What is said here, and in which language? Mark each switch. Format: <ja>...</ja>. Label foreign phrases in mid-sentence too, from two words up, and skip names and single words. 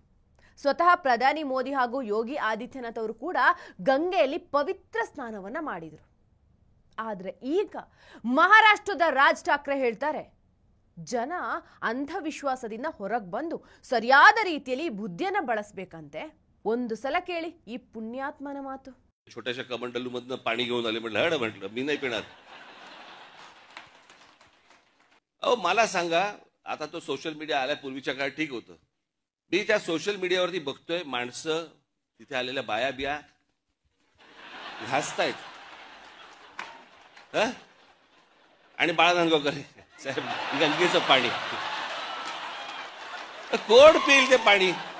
<kn>ಸ್ವತಃ ಪ್ರಧಾನಿ ಮೋದಿ ಹಾಗೂ ಯೋಗಿ ಆದಿತ್ಯನಾಥ್ ಅವರು ಕೂಡ ಗಂಗೆಯಲ್ಲಿ ಪವಿತ್ರ ಸ್ನಾನವನ್ನ ಮಾಡಿದರು. ಆದ್ರೆ ಈಗ ಮಹಾರಾಷ್ಟ್ರದ ರಾಜ್ ಠಾಕ್ರೆ ಹೇಳ್ತಾರೆ, ಜನ ಅಂಧವಿಶ್ವಾಸದಿಂದ ಹೊರಗೆ ಬಂದು ಸರಿಯಾದ ರೀತಿಯಲ್ಲಿ ಬುದ್ಧಿಯನ್ನ ಬಳಸಬೇಕಂತೆ. ಒಂದು ಸಲ ಕೇಳಿ ಈ ಪುಣ್ಯಾತ್ಮನ ಮಾತು.</kn> <mr>छोट्याशा कमंडलू मधनं पाणी घेऊन आले, म्हटलं हड, म्हटलं मी नाही पिणार. अहो मला सांगा, आता तो</mr> <en>social media</en> <mr>आल्या पूर्वीच्या काळात ठीक होतं. मी त्या सोशल मीडियावरती बघतोय माणसं तिथे आलेल्या बाया बिया घासतायत आणि बाळा नांदगावकर साहेब गंगेचं पाणी कोण पिईल ते पाणी?</mr>